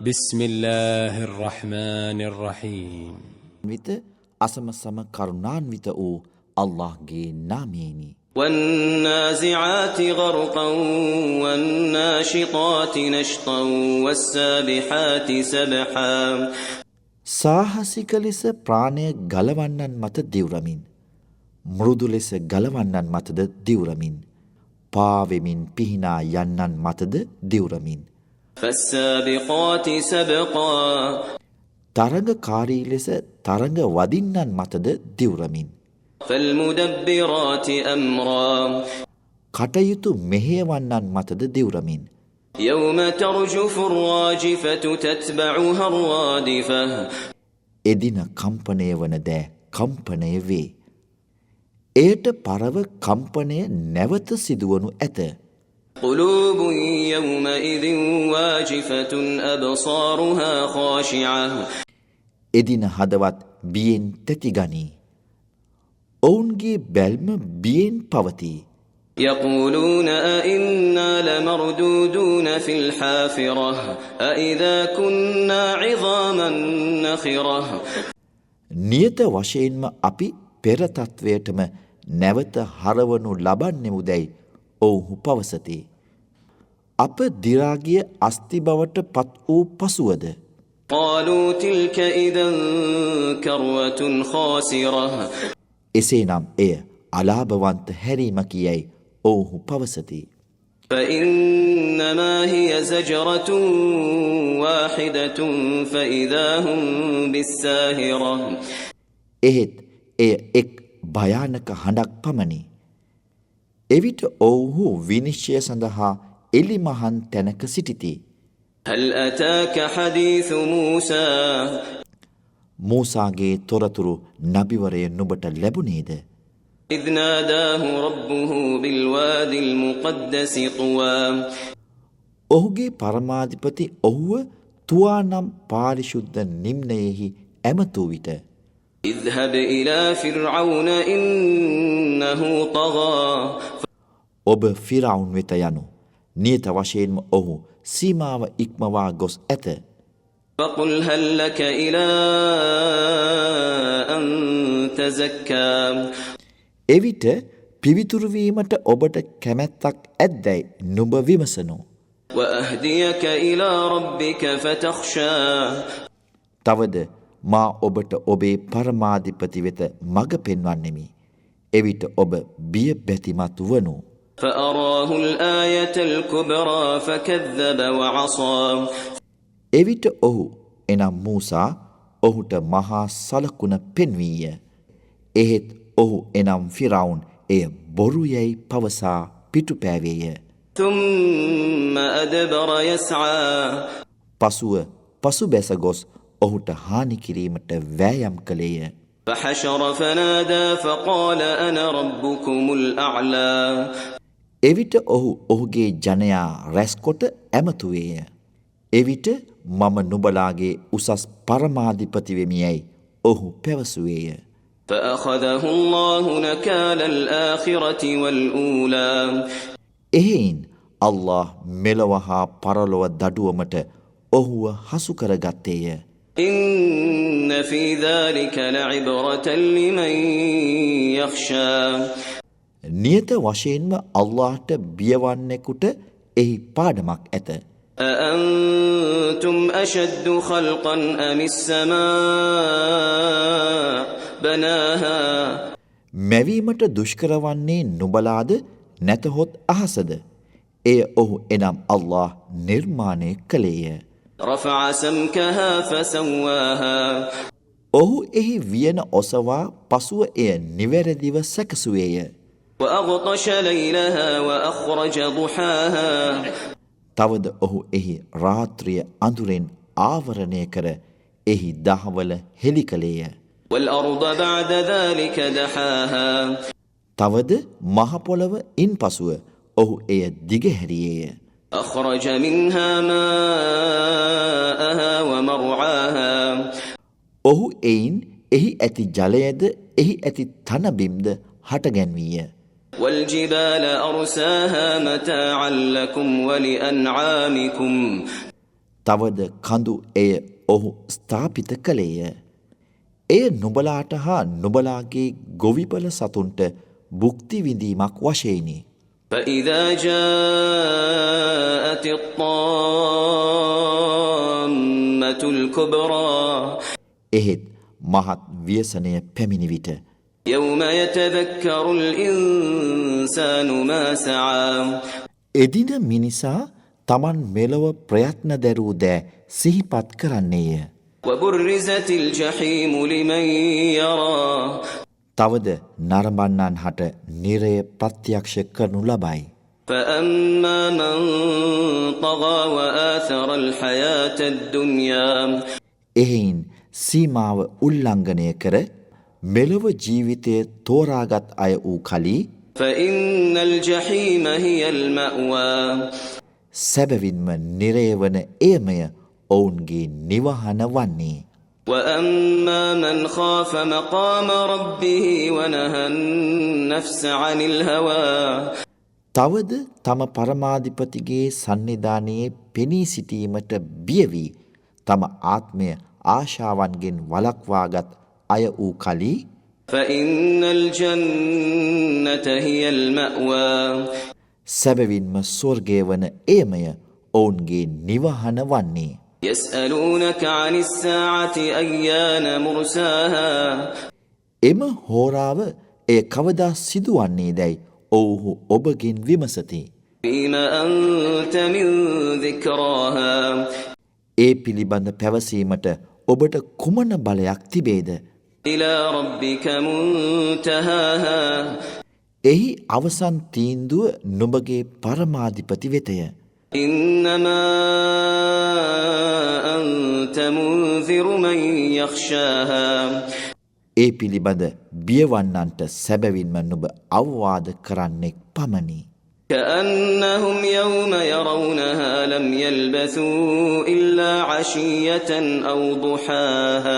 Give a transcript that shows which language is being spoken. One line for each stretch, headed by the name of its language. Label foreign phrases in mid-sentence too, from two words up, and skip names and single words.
Arabic: بسم الله الرحمن الرحيم
Sinhala: විත අසමසම කරුණාන්විත වූ අල්ලාහ්ගේ නාමයෙනි.
Arabic: والنازعات غرقا والناشطات نشطا والسابحات سبحا
Sinhala: සාහසික ලෙස ප්‍රාණය ගලවන්නන් මත දිවුරමින් මෘදු ලෙස ගලවන්නන් මතද දිවුරමින් පාවෙමින් පිහිනා යන්නන් මතද දිවුරමින්
Arabic: فالسابقات سبقا
Sinhala: තරඟකාරී ලෙස තරඟ වදින්නන් මතද දිවුරමින්
Arabic: فالمدبرات أمرا
Sinhala: කටයුතු මෙහෙයවන්නන් මතද දිවුරමින්
Arabic: يوم ترجف الراجفة تتبعها الرادفة
Sinhala: එදින කම්පණය වන දෑ කම්පණය වේ. එයට පරව කම්පණය නැවත සිදුවනු ඇත.
Arabic: قلوب يومئذ واجفة أبصارها خاشعة
Sinhala: එදින හදවත් බියෙන් තැතිගනී. ඔවුන්ගේ බැල්ම බියෙන් පවතී.
Arabic: يقولون أئنا لمردودون في الحافرة أئذا كنا عظاما نخرة
Sinhala: නියත වශයෙන්ම අපි පෙර තත්වයටම නැවත හරවනු ලබන්නෙමුදැයි ඔවුහු පවසති. අප දිරාගිය අස්ති බවට පත් වූ පසුවද
Arabic: قالوا تلك إذا كروة خاسرة
Sinhala: එසේනම් එය අලාභවන්ත හැරීමකි යැයි ඔවුහු පවසති.
Arabic: فإنما هي زجرة واحدة فإذا هم بالساهرة
Sinhala: එහෙත් එය එක් භයානක හඬක් පමණි. එවිට ඔවුහු විනිශ්චය සඳහා එලිමහන් තැනක සිටිති.
Arabic: هل أتاك حديث موسى
Sinhala: මූසාගේ තොරතුරු නබිවරය නුබට ලැබුණේද?
Arabic: إذ ناداه ربه بالواد المقدس طوى
Sinhala: ඔහුගේ පරමාධිපති ඔහුව තුවා නම් පාරිශුද්ධ නිම්නයෙහි ඇමතූ විට
Arabic: اذهب إلى فرعون إنه طغى
Sinhala: ඔබ ෆිරාවුන් වෙත යනු. නියත වශයෙන්ම ඔහු සීමාව ඉක්මවා ගොස් ඇත.
Arabic: فقل هل لك إلى أن تزكى
Sinhala: එවිට පිවිතුරු වීමට ඔබට කැමැත්තක් ඇද්දැයි නුඹ විමසනු.
Arabic: وأهديك إلى ربك فتخشى
Sinhala: තවද මා ඔබට ඔබේ පරමාධිපති වෙත මඟ පෙන්වන්නෙමි. එවිට ඔබ බිය බැතිමත් වනු.
Arabic: فأراه الآية الكبرى فكذب وعصى
Sinhala: එවිට ඔහු එනම් මූසා ඔහුට මහා සලකුණ පෙන්වීය. එහෙත් ඔහු එනම් ෆිරාවුන් එය බොරු යැයි පවසා පිටුපෑවේය.
Arabic: ثم أدبر يسعى
Sinhala: පසුව පසුබැස ගොස් ඔහුට හානි කිරීමට වෑයම් කළේය.
Arabic: فحشر فنادى فقال أنا ربكم الأعلى
Sinhala: එවිට ඔහු ඔහුගේ ජනයා රැස්කොට ඇමතුවේය. එවිට මම නුබලාගේ උසස් පරමාධිපති වෙමි යැයි ඔහු පැවසුවේය.
Arabic: فأخذه الله نكال الآخرة والأولى
Sinhala: එහෙයින් අල්ලාහ් මෙලොව හා පරලොව දඩුවමට ඔහුව හසු කරගත්තේය.
Arabic: إن في ذلك لعبرة لمن يخشى
Sinhala: නියත වශයෙන්ම අල්ලාහ්ට බියවන්නෙකුට එහි පාඩමක් ඇත.
Arabic: أأنتم أشد خلقا أم السماء بناها
Sinhala: මැවීමට දුෂ්කර වන්නේ නුඹලාද නැතහොත් අහසද? එය ඔහු එනම් අල්ලාහ් නිර්මාණය කළේය.
Arabic: رفع سمكها فسواها
Sinhala: ඔහු එහි වියන ඔසවා පසුව එය නිවැරදිව සැකසුවේය.
Arabic: وأغطش ليلها وأخرج ضحاها
Sinhala: තවද ඔහු එහි රාත්‍රිය අඳුරෙන් ආවරණය කර එහි දහවල හෙළි කළේය.
Arabic: والأرض بعد ذلك دحاها
Sinhala: තවද මහ පොළව ඉන්පසුව ඔහු එය දිගහැරියේය.
Arabic: أخرج منها ماءها ومرعاها
Sinhala: ඔහු එයින් එහි ඇති ජලයද එහි ඇති තනබිම්ද හටගැන්වීය.
Arabic: والجبال أرساها متاعا لكم ولأنعامكم
Sinhala: තවද කඳු එය ඔහු ස්ථාපිත කළේය. එය නුඹලාට හා නුඹලාගේ ගොවිපල සතුන්ට භුක්ති විඳීමක් වශයෙනි.
Arabic: فإذا جاءت الطامة الكبرى
Sinhala: එහෙත් මහත් ව්‍යසනය පැමිණි විට
Arabic: يوم يتذكر الإنسان ما سعى
Sinhala: එදින මිනිසා තමන් මෙලොව ප්‍රයත්න දැරූ දෑ සිහිපත් කරන්නේය.
Arabic: وبرزت الجحيم لمن يرى
Sinhala: තවද නරඹන්නන් හට නිරය ප්‍රත්‍යක්ෂ කරනු ලබයි.
Arabic: فأما من طغى وآثر الحياة الدنيا
Sinhala: එහෙයින් සීමාව උල්ලංඝනය කර මෙලොව ජීවිතය තෝරාගත් අය වූ කලී
Arabic: فإن الجحيم هي المأوى
Sinhala: සැබවින්ම නිරය වන එයමය ඔවුන්ගේ නිවහන වන්නේ.
Arabic: وأما من خاف مقام ربه ونهى النفس عن الهوى
Sinhala: තවද තම පරමාධිපතිගේ සන්නිධානයේ පෙනී සිටීමට බියවී තම ආත්මය ආශාවන්ගෙන් වළක්වාගත් අය වූ කලී
Arabic: فإن الجنة هي المأوى
Sinhala: සැබවින්ම ස්වර්ගය වන එයමය ඔවුන්ගේ නිවහන වන්නේ.
Arabic: يسألونك عن الساعة أيان مرساها
Sinhala: එම හෝරාව එය කවදා සිදුවන්නේ දැයි ඔවුහු ඔබගෙන් විමසති.
Arabic: فيم أنت من ذكراها
Sinhala: ඒ පිළිබඳ පැවසීමට ඔබට කුමන බලයක් තිබේද?
Arabic: إلى ربك منتهاها
Sinhala: එහි අවසන් තීන්දුව නුඹගේ පරමාධිපති වෙතය.
Arabic: إنما أنت منذر من يخشاها
Sinhala: ඒ පිළිබඳ බියවන්නන්ට සැබවින්ම නුඹ අවවාද කරන්නෙක් පමණි.
Arabic: كأنهم يوم يرونها لم يلبثوا إلا عشية أو ضحاها